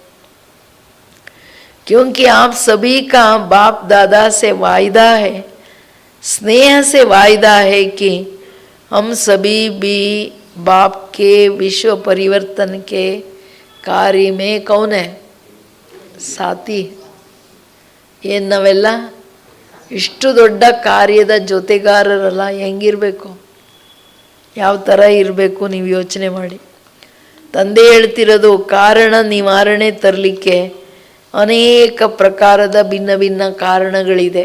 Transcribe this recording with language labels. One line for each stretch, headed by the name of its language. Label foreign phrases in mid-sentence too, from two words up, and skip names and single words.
Hindi: क्योंकि आप सभी का बाप दादा से वायदा है, स्नेह से वायदा है कि हम सभी भी बाप के विश्व परिवर्तन के कार्य में कौन है? साथी.
Kannada: ಏನು ನಾವೆಲ್ಲ ಇಷ್ಟು ದೊಡ್ಡ ಕಾರ್ಯದ ಜೊತೆಗಾರರಲ್ಲ, ಹೆಂಗಿರಬೇಕು, ಯಾವ ಥರ ಇರಬೇಕು ನೀವು ಯೋಚನೆ ಮಾಡಿ. ತಂದೆ ಹೇಳ್ತಿರೋದು ಕಾರಣ ನಿವಾರಣೆ ತರಲಿಕ್ಕೆ ಅನೇಕ ಪ್ರಕಾರದ ಭಿನ್ನ ಭಿನ್ನ ಕಾರಣಗಳಿದೆ.